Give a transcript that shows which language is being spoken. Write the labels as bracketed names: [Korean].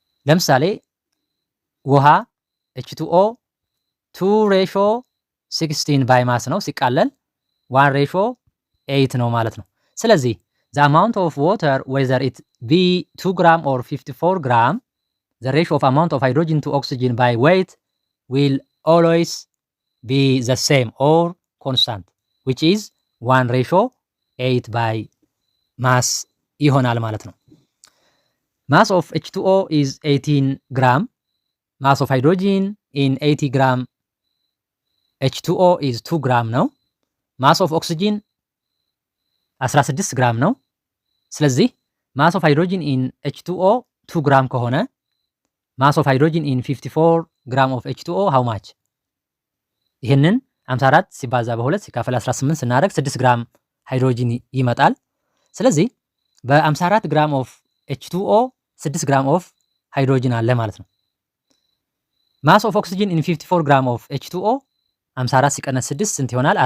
[Amharic] ለምሳሌ ውሃ H2O 2 ሬሾ 16 ባይ ማስ ነው ሲቃለል 1 ሬሾ 8 ነው ማለት ነው። ስለዚህ [English] the amount of water whether it be 2 gram or 54 gram the ratio of amount of hydrogen to oxygen by weight will always be the same or constant which is 1 ratio 8 by mass [Amharic] ይሆናል ማለት ነው። [English] mass of H2O is 18 gram. mass of hydrogen in 80 gram H2O is 2 gram [Amharic] ነው። [English] mass of oxygen 16 [Amharic] ግራም ነው። ስለዚህ [English] mass of hydrogen in H2O 2 [Amharic] ግራም ከሆነ [English] mass of hydrogen in 54 gram of H2O how much? [Amharic] ይህንን 54 ሲባዛ በ2 ሲካፈል 18 ስናደርግ 6 ግራም ሃይድሮጂን ይመጣል። ስለዚህ በ54 ግራም ኦፍ H2O 6 ግራም ኦፍ ሃይድሮጂን አለ ማለት ነው። [English] ማስ ኦፍ ኦክሲጅን ኢን 54 ግራም ኦፍ H2O [Amharic] 54 ሲቀነስ 6 ስንት ይሆናል?